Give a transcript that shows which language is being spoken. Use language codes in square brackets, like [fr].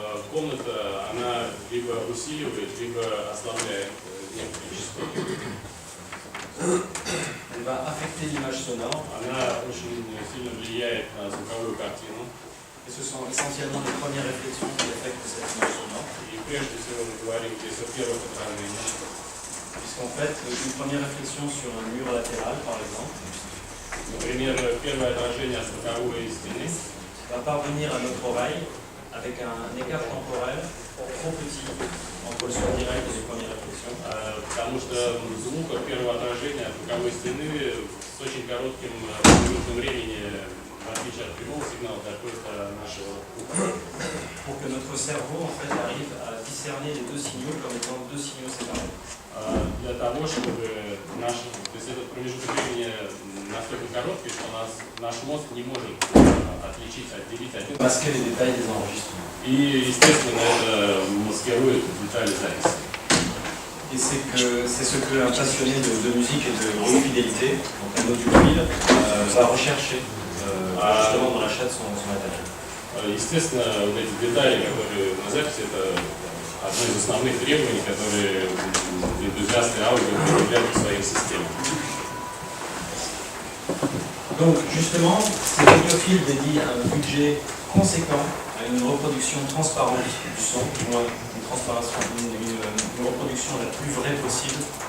[ru] Комната, она либо усиливает, либо ослабляет некоторые частоты. [fr] Elle va affecter l'image sonore. [ru] Она очень сильно влияет на звуковую картину. [fr] Et ce sont essentiellement les premières réflexions qui affectent cette image sonore. [ru] И прежде всего мы говорим здесь о первых отражениях. [fr] Puisqu'en fait, une première réflexion sur un mur latéral, par exemple, [ru] Например, первое отражение от боковой стены [fr] va parvenir à notre oreille avec un écart temporel trop petit entre le son direct et les premières réflexions. [ru] потому что звук от первого отражения от боковой стены с очень коротким промежутком времени, в отличие от прямого сигнала, доходит до нашего уха. [fr] Pour que notre cerveau en fait arrive à discerner les deux signaux comme étant deux signaux séparés. [ru] Для того, чтобы то есть этот промежуток времени настолько короткий, что наш мозг не может отличить, отделить один. [fr] Masquer les détails des enregistrements. [ru] И, естественно, это маскирует детали записи. [fr] Et c'est ce que un passionné de musique et de haute fidélité, donc un audiophile, va rechercher justement dans l'achat de son matériel. [ru] Естественно, вот эти детали, которые на записи, это одно из основных требований, которые энтузиасты аудио предъявляют к своим системам. [fr] Donc justement, ces audiophiles dédient un budget conséquent à une reproduction transparente du son, du moins une reproduction la plus vraie possible.